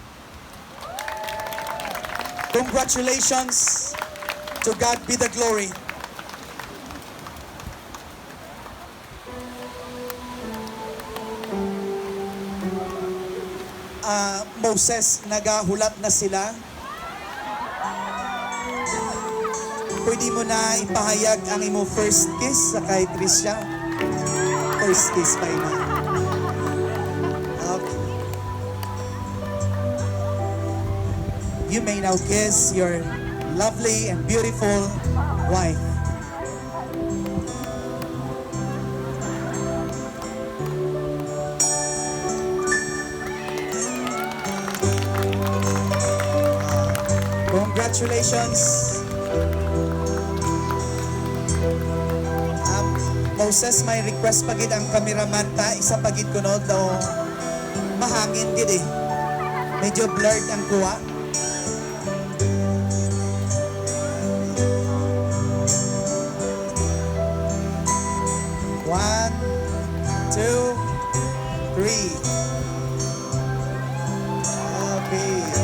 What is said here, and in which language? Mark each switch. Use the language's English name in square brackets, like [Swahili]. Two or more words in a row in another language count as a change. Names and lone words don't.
[English] Congratulations. To God be the glory. Moses, [Hiligaynon] nagahulat na sila. Pwede mo na ipahayag ang imo [English] first kiss [Hiligaynon] sa kay Tricia. [English] First kiss [Hiligaynon] pa ina. [English] You may now kiss your lovely and beautiful wife. Congratulations. [Hiligaynon] Moses, may request pagid ang cameraman ta. Isa pagid kunod daw mahangin gid eh. Medyo blurred ang kuha. [English] One, two, three. Okay.